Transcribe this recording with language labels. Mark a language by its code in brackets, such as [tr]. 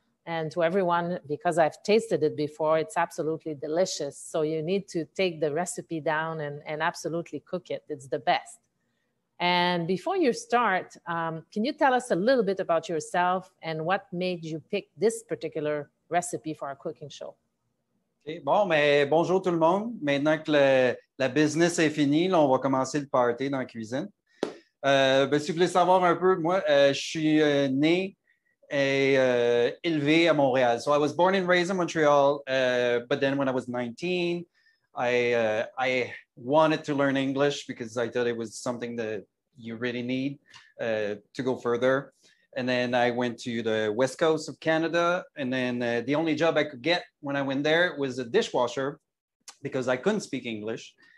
[en] And to everyone, because I've tasted it before, it's absolutely delicious. So you need to take the recipe down and absolutely cook it. It's the best. And before you start, can you tell us a little bit about yourself and what made you pick this particular recipe for our cooking show? [fr] Okay, bon, mais bonjour tout le monde. Maintenant que la business est finie, là, on va commencer le party dans la cuisine. Si vous voulez savoir un peu, moi, je suis né et élevé à Montréal. [en] So I was born and raised in Montreal, but then when I was 19, I wanted to learn English because I thought it was something that you really need to go further. And then I went to the west coast of Canada. And then the only job I could get when I went there was a dishwasher because I couldn't speak English.